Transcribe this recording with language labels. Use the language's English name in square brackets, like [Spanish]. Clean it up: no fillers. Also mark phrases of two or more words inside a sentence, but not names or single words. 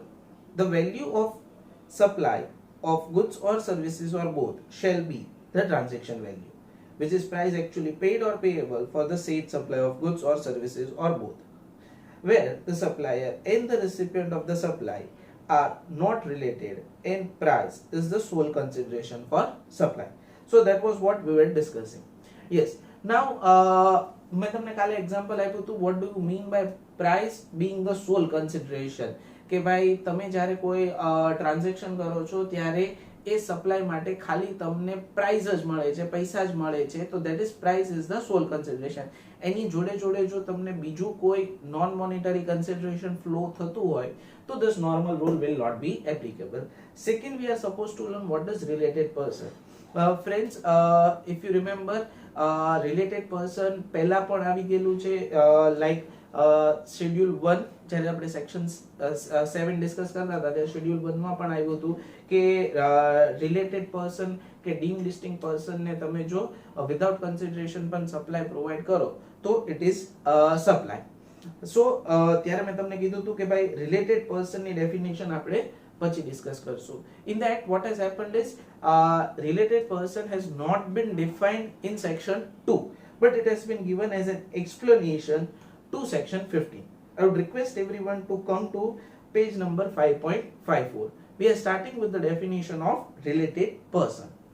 [English] The value of supply of goods or services or both shall be the transaction value, which is price actually paid or payable for the said supply of goods or services or both, where the supplier and the recipient of the supply are not related and price is the sole consideration for supply. So that was what we were discussing. [Gujarati] Yes, now मैं તમને કાલે એક્ઝામ્પલ આપ્યું હતું [English] what do you mean by price being the sole consideration [Gujarati] કે ભાઈ તમે જ્યારે કોઈ ટ્રાન્ઝેક્શન કરો છો ત્યારે એ સપ્લાય માટે ખાલી તમને પ્રાઇસ જ મળે છે, પૈસા જ મળે છે, તો [English] that is price is the sole consideration. [Gujarati] એની જોડે જોડે જો તમને બીજું કોઈ [English] non monetary consideration [Gujarati] ફ્લો થતું હોય તો [English] this normal rule will not be applicable. Second, we are supposed to learn what is related person. Friends, if you remember, related person [Gujarati] પહેલા પણ આવી ગયેલું છે like શેડ્યુલ 1 જ્યારે આપણે સેક્શન 7 ડિસ્કસ કરતા હતા ત્યારે શેડ્યુલ 1 માં પણ આવ્યું હતું કે [English] related person [Gujarati] કે [English] deemed distinct person [Gujarati] ને તમે જો [English] without consideration [Gujarati] પણ [English] supply provide [Gujarati] કરો તો [English] it is supply. [Gujarati] સો ત્યારે મેં તમને કીધું હતું કે ભાઈ [English] related person [Gujarati] ની ડેફિનેશન આપણે પછી ડિસ્કસ કરશું. [English] In that, what has happened is related person has not been defined in section 2, but it has been given as an explanation to section 15. I would request everyone to come to page number 5.54. We are starting with the definition of related person.